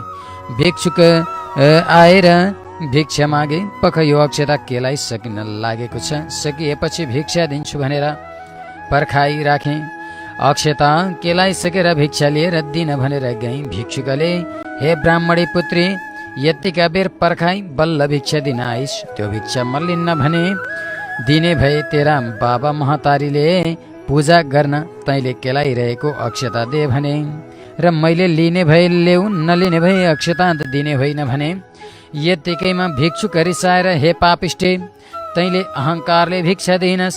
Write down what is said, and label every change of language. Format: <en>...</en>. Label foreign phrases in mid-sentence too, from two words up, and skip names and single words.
<ne>भिक्षुक आएर भिक्षा मागे, पख यो अक्षता केलाइसकिन लागेको छ, सकिएपछि भिक्षा दिन्छु भनेर पर्खाइ राखेँ। अक्षता केलाइसकेर भिक्षा लिएर दिन भनेर गएँ। भिक्षुकले, हे ब्राह्मणी पुत्री, यत्तिका बेर पर्खाइ बल्ल भिक्षा दिन आइस, त्यो भिक्षा म लिन्न भने दिने भए तेरा बाबा महतारीले पूजा गर्न तैँले केलाइरहेको अक्षता दे भने, र मैले लिने भए ल्याउ, नलिने भए अक्षता दिने होइन भने। यत्तिकैमा भिक्षुक रिसाएर, हे पापिष्टे, तैँले अहङ्कारले भिक्षा दिइनस्।</ne>